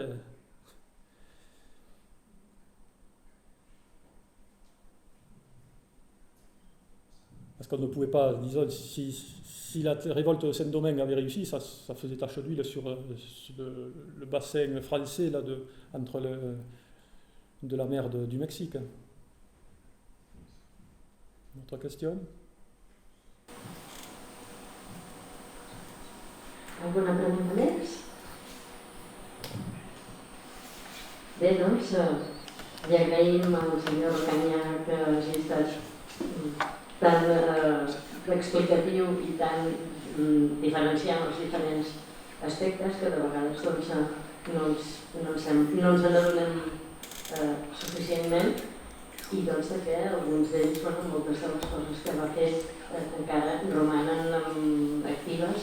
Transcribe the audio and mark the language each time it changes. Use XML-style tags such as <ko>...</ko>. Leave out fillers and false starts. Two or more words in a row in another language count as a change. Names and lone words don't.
<fr>Parce qu'on ne pouvait pas, disons, si la révolte de Saint-Domingue avait réussi, ça faisait tache d'huile sur le bassin français là, entre de la mer du Mexique. Autre question?</fr> <ca>Alguna pregunta més? Bé, doncs, li agraïm al senyor Canyà que hagi estat tan explicatiu i tan diferenciant els diferents aspectes que de vegades doncs, no ens n'adonem suficientment i doncs de fer alguns d'ells, moltes de les coses que va fer encara romanen actives.</ca>